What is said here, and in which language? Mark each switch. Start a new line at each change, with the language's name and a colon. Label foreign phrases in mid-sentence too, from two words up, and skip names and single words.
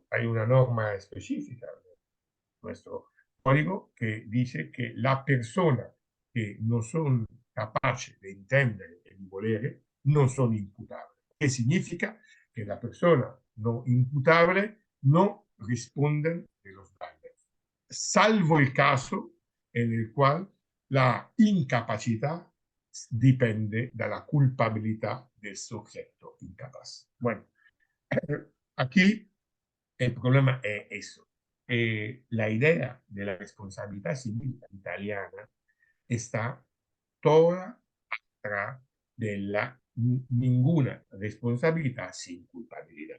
Spanish: Hay una norma específica de nuestro código que dice que la persona que no son capaces de entender el volere no son imputables. ¿Qué significa? Que la persona no imputable no responden de los daños, salvo el caso en el cual la incapacidad
Italian: dipende dalla culpabilità del soggetto
Spanish: incapaz. Bueno, aquí el problema es eso. La idea de la responsabilidad civil italiana está toda atrás de la ninguna responsabilidad sin culpabilidad.